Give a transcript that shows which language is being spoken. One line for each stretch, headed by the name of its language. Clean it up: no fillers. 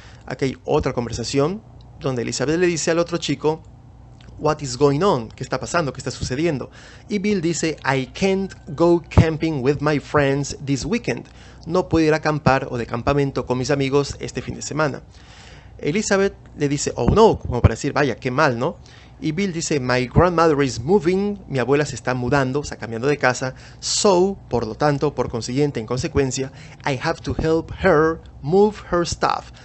Spanish: Aquí hay otra conversación donde Elizabeth le dice al otro chico,
English: what is going on?
Spanish: ¿Qué está pasando? ¿Qué está sucediendo? Y Bill dice,
English: I can't go camping with my friends this weekend.
Spanish: No puedo ir a acampar o de campamento con mis amigos este fin de semana. Elizabeth le dice, oh no, como para decir, vaya, qué mal, ¿no? Y Bill dice,
English: my grandmother is moving,
Spanish: mi abuela se está mudando, o sea, cambiando de casa, so, por lo tanto, por consiguiente, en consecuencia,
English: I have to help her move her stuff.